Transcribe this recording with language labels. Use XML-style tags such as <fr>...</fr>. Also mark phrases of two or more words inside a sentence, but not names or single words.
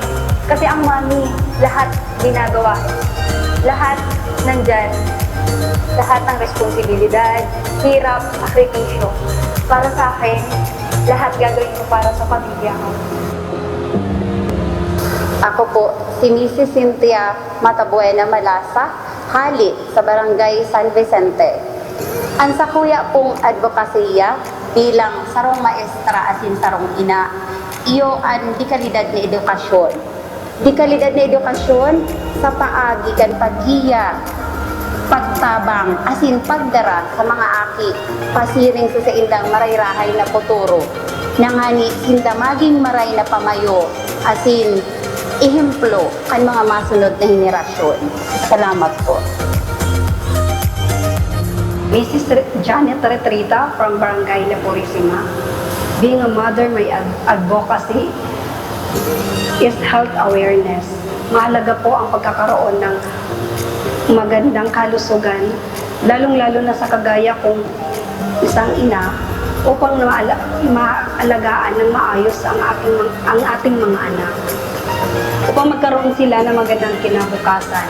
<tl>Kasi ang mami, lahat ginagawa. Lahat nandyan. Lahat ng responsibilidad, hirap, sakripisyo. Para sa akin, lahat gagawin ko para sa pamilya ko. Ako po, si Mrs. Cynthia Matabuena Malasa, hali sa Barangay San Vicente.</tl> <bik>Ang sakuya pong advokasya bilang sarong maestra asin sarong ina, iyo ang di kalidad na edukasyon. Di kalidad na edukasyon sa paagi kan paghiya, pagtabang, asin pagdara sa mga aki, pasiring sa indang marayrahay na puturo, nangani sinda maging maray na pamayo, asin ehemplo kan mga masunod na henerasyon. Salamat po. Mrs. Janet Retrita from Barangay La Purisima.</bik> <en>Being a mother, my advocacy is health awareness.</en> <tl>Mahalaga po ang pagkakaroon ng magandang kalusugan, lalong-lalo na sa kagaya kong isang ina upang maalagaan ng maayos ang ating mga anak. Upang magkaroon sila ng magandang kinabukasan.</tl>